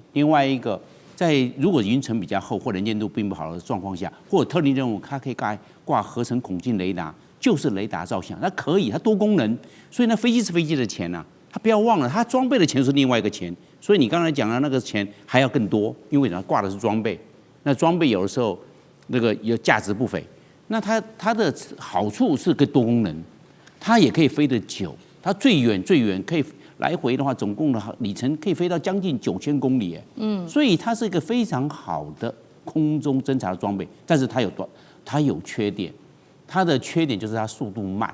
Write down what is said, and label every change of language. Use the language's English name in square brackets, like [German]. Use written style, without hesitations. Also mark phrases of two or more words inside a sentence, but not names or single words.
[Chinese] 另外一個，在如果雲層比較厚或能見度並不好的狀況下，或者特定任務，它可以掛合成孔徑雷達，就是雷達照相，它可以，它多功能。所以那飛機是飛機的錢啊，它不要忘了，它裝備的錢是另外一個錢。所以你剛才講的那個錢還要更多，因為它掛的是裝備，那裝備有的時候那個有價值不菲。那它的好處是個多功能，它也可以飛得久，它最遠可以來回的話，總共的里程可以飛到將近9000公里，所以它是一個非常好的空中偵察的裝備。但是它有缺点，它的缺點就是它速度慢。